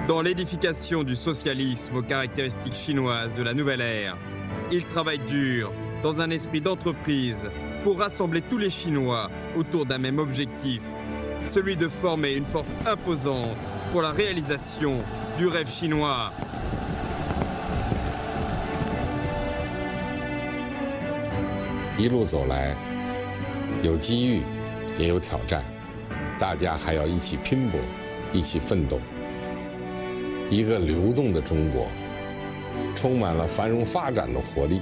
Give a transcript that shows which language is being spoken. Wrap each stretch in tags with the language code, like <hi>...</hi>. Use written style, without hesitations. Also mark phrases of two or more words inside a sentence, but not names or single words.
<fr>Dans l'édification du socialisme aux caractéristiques chinoises de la nouvelle ère, il travaille dur, dans un esprit d'entreprise, pour rassembler tous les Chinois autour d'un même objectif, celui de former une force imposante pour la réalisation du rêve chinois.</fr> <zh>一路走来，有机遇，也有挑战，大家还要一起拼搏，一起奋斗。一个流动的中国，充满了繁荣发展的活力。</zh>